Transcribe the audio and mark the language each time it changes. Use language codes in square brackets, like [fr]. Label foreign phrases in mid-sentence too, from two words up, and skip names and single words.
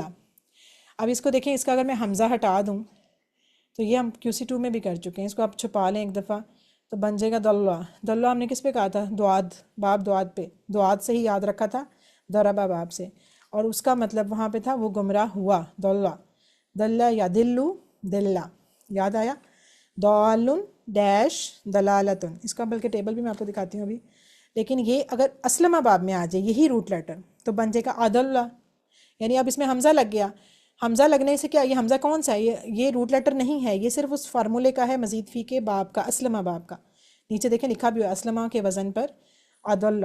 [ur] اب اس کو دیکھیں، اس کا اگر میں حمزہ ہٹا دوں تو یہ ہم QC2 میں بھی کر چکے ہیں. اس کو آپ چھپا لیں ایک دفعہ تو بن جائے گا دلہ. دلہ ہم نے کس پہ کہا تھا؟ دعاد، باب دعاد پہ. دعاد سے ہی یاد رکھا تھا، ضربہ باب سے، اور اس کا مطلب وہاں پہ تھا وہ گمراہ ہوا. [ar] دلہ، دلہ یا دلو، دلہ. [ur] یاد آیا؟ [ar] دالن ڈیش دلالتن. [ur] اس کا بلکہ ٹیبل بھی میں آپ کو دکھاتی ہوں ابھی. لیکن یہ اگر اسلمہ باب میں آ جائے یہی [en] root letter [ur] تو بن جائے گا عدلہ. یعنی اب اس میں حمزہ لگ گیا. حمزہ لگنے سے کیا، یہ حمزہ کون سا ہے؟ یہ [en] root letter [ur] نہیں ہے، یہ صرف اس فارمولے کا ہے [ar] مزید فی [ur] کے باب کا، اسلمہ باب کا. نیچے دیکھیں لکھا بھی ہوا اسلمہ کے وزن پر عدلہ.